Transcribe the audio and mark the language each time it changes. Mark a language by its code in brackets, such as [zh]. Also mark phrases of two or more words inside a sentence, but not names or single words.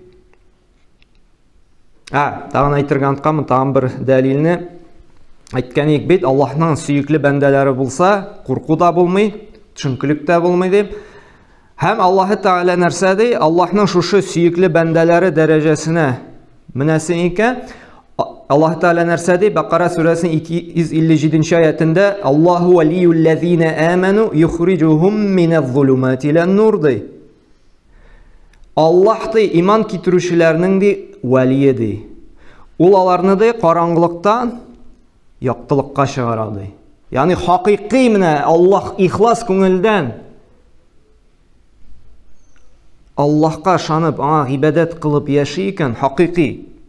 [tt] Тагын әйтергә онтканмын, тагын бер дәлилне әйткән идек бит, Аллаһның сөекле бәндәләре булса, курку да булмый, төшенкелек тә булмый дип. Һәм Аллаһ Тәгалә нәрсә ди? Аллаһның шушы сөекле бәндәләре дәрәҗәсенә менәсе икән. Аллаһ Тәгалә нәрсә ди? Бакара сүрәсенең 257-нче аятында [ar] الله ولي الذين آمنوا يخرجهم من الظلمات إلى النور [tt] ди. Аллаһ ди иман китерүчеләрнең ди вәлие ди. Ул аларны ди караңгылыктан яктылыкка чыгара ди. Ягъни хакыйкый менә Аллаһ ихлас күңелдән Аллаһка ышанып, аңа гыйбадат кылып яши икән, хакыйкый.